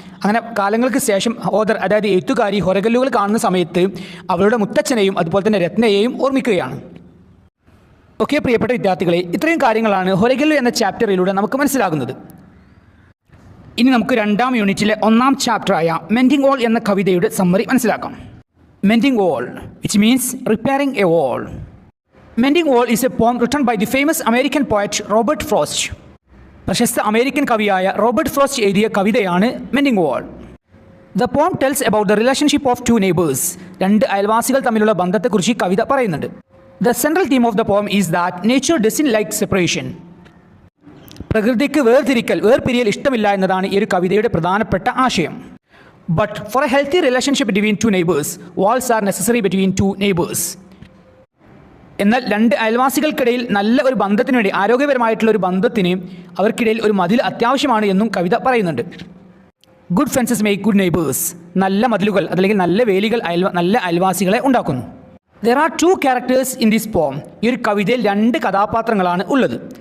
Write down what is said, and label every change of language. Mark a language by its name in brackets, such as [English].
[Malayalam] അങ്ങനെ കാലങ്ങൾക്ക് ശേഷം ഓദർ അതായത് എഴുത്തുകാരി ഹൊറഗല്ലുകൾ കാണുന്ന സമയത്ത് അവളുടെ മുത്തച്ഛനെയും അതുപോലെ തന്നെ രത്നയെയും ഓർമ്മിക്കുകയാണ്. ഓക്കെ പ്രിയപ്പെട്ട വിദ്യാർത്ഥികളെ, ഇത്രയും കാര്യങ്ങളാണ് ഹൊറഗല്ലു എന്ന ചാപ്റ്ററിലൂടെ നമുക്ക് മനസ്സിലാകുന്നത്. ഇനി നമുക്ക് രണ്ടാം യൂണിറ്റിലെ ഒന്നാം ചാപ്റ്ററായ മെൻഡിങ് വാൾ എന്ന കവിതയുടെ സമ്മറി മനസ്സിലാക്കാം. [English] Mending Wall, which means repairing a wall. Mending Wall is a poem written by the famous American poet Robert Frost. [Malayalam] പ്രശസ്ത അമേരിക്കൻ കവിയായ റോബർട്ട് ഫ്രോസ്റ്റ് എഴുതിയ കവിതയാണ് mending wall. [English] The poem tells about the relationship of two neighbors. [Malayalam] രണ്ട് അയൽവാസികൾ തമ്മിലുള്ള ബന്ധത്തെക്കുറിച്ച് കവിത പറയുന്നുണ്ട്. [English] The central theme of the poem is that nature doesn't like separation. [Malayalam] പ്രകൃതിക്ക് വേർപിരിയൽ ഇഷ്ടമില്ല എന്നതാണ് ഈ ഒരു കവിതയുടെ പ്രധാനപ്പെട്ട ആശയം. [English] But for a healthy relationship between two neighbors, walls are necessary between two neighbors. [Malayalam] എന്നാൽ രണ്ട് അയൽവാസികൾക്കിടയിൽ നല്ല ഒരു ബന്ധത്തിന് വേണ്ടി, ആരോഗ്യപരമായിട്ടുള്ള ഒരു ബന്ധത്തിന് അവർക്കിടയിൽ ഒരു മതിൽ അത്യാവശ്യമാണ് എന്നും കവിത പറയുന്നുണ്ട്. [English] Good fences make good neighbours. [Malayalam] നല്ല മതിലുകൾ അല്ലെങ്കിൽ നല്ല വേലികൾ നല്ല അയൽവാസികളെ ഉണ്ടാക്കുന്നു. [English] There are two characters in this poem. [Malayalam] ഈ ഒരു കവിതയിൽ രണ്ട് കഥാപാത്രങ്ങളാണ് ഉള്ളത്.